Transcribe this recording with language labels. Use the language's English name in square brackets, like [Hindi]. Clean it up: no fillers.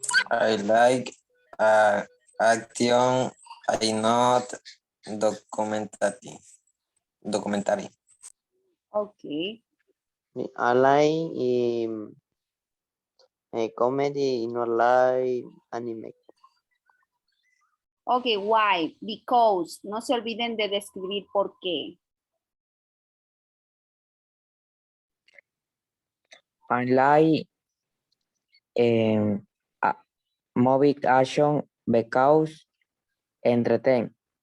[English] I like action. I not documentary. Okay. I like a comedy, not like anime. Okay, why? Because. [Spanish] No se olviden de describir por qué. [English] I like movie action because entertain.